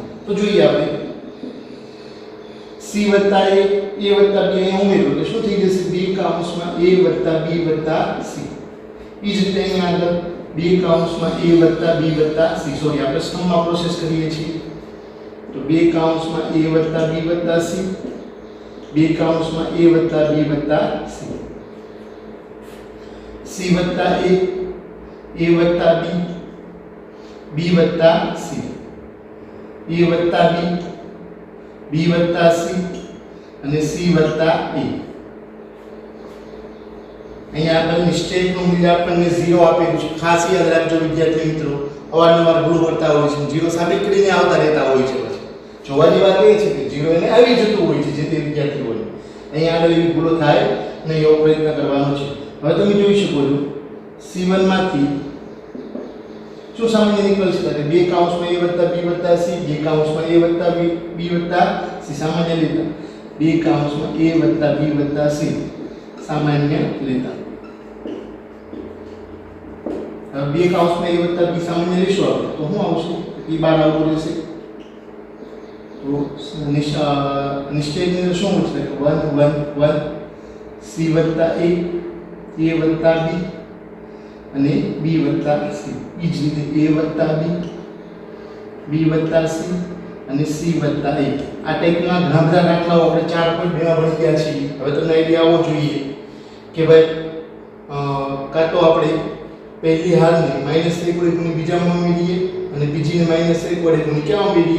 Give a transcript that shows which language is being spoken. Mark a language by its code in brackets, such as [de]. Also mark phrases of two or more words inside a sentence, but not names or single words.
[gu] તો જોઈએ આપણે c + a + b અહીં ઉમેરો તો શું થઈ જશે? b = a + b + c. એ જ રીતે અહીંયા આગળ b = a + b + c. સોરી, આપણે સ્તંભમાં પ્રોસેસ કરીએ છીએ તો b = a + b + c, b = a + b + c, c + b + b + c, a + b + c અને c + a. અહીંયા આગળ નિશ્ચયકનું મૂલ્ય આપણને 0 આપેલું છે. ખાસ યાદ રાખજો વિદ્યાર્થી મિત્રો, અવારનવાર ભૂલ કરતા હોય છે. 0 સાબિત કરીને આવતા રહેતા હોય છે. પછી જોવાની વાત એ છે કે 0 એને આવી જતું હોય છે જે તે વિદ્યાર્થીઓને. અહીંયા આગળ એવી ભૂલો થાય નહીં એવો પ્રયત્ન કરવાનો છે. હવે તમે જોઈ શકો છો c1 માંથી શું સામાન્ય નીકળશે કે 2 = a + b + c, 2 = a + b + c સામાન્ય લેતા 2 = a + b + c સામાન્ય લેતા. હવે 2 = a + b સામાન્ય લેશો આપણે તો શું આવશે? એ બહાર આવતું રહેશે. તો નિશ્ચયની અંદર શું છે કે 1 1 1 c + a, a + b અને b + c. એ જ રીતે a + b, b + c અને c + a. આ ટાઈપના ઘણા બધા દાખલાઓ આપણે 4.2 માં ભણી ગયા છીએ. હવે તમને આઈડિયા આવવો જોઈએ કે ભાઈ કાં તો આપણે પહેલી હારને -1 વડે ગુણી બીજામાં ઉમેરીએ અને બીજીને -1 વડે ગુણી ક્યાં ઉમેરીએ?